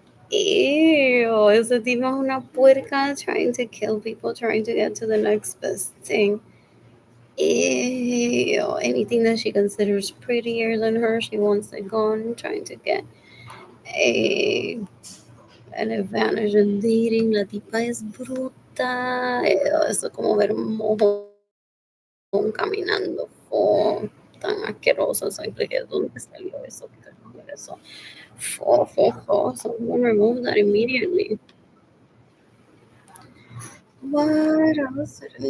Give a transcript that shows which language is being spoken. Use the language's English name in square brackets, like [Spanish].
[English] Ew, [Spanish] ese tipo es una puerca [English] trying to kill people, trying to get to the next best thing. Ew, anything that she considers prettier than her, she wants it gone, trying to get a an advantage in dating. [Spanish] La tipa es bruta. Eso es como ver un mojón caminando. Tan asqueroso. Soy de dónde salió eso. ¿Qué carajo es eso? [English] So I'm gonna remove that immediately. What else?